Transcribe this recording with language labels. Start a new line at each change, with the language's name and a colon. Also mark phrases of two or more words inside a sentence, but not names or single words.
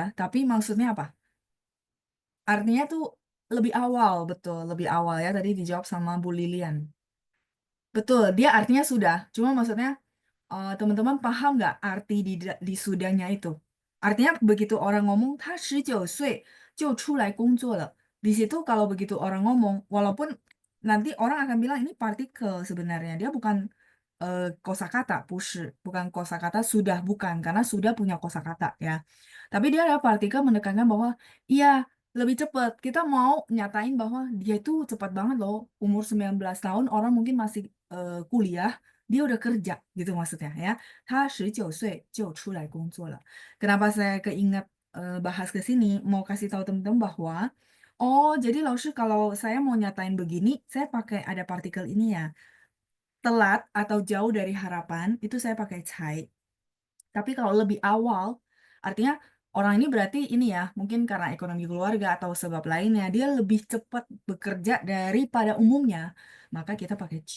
Indonesian: Tapi maksudnya apa? Artinya tuh lebih awal, betul, lebih awal ya. Tadi dijawab sama Bu Lilian. Betul, dia artinya sudah. Cuma maksudnya teman-teman paham nggak arti di sudahnya itu? Artinya begitu orang ngomong,
Chinese: 他19岁就出来工作了.
Indonesian: Di situ kalau begitu orang ngomong, walaupun nanti orang akan bilang ini partikel sebenarnya, dia bukan kosakata, bukan kosakata sudah bukan, karena sudah punya kosakata ya. Tapi dia ada partikel menekankan bahwa iya lebih cepat. Kita mau nyatain bahwa dia itu cepat banget loh. Umur 19 tahun orang mungkin masih kuliah, dia udah kerja gitu maksudnya ya.
Chinese: 他19岁就出来工作了.
Indonesian: Kenapa saya keinget bahas ke sini, mau kasih tahu teman-teman bahwa oh, jadi Laushu kalau saya mau nyatain begini, saya pakai ada partikel ini ya. Telat atau jauh dari harapan itu saya pakai cai. Tapi kalau lebih awal, artinya orang ini berarti ini ya, mungkin karena ekonomi keluarga atau sebab lainnya, dia lebih cepat bekerja daripada umumnya, maka kita pakai cio.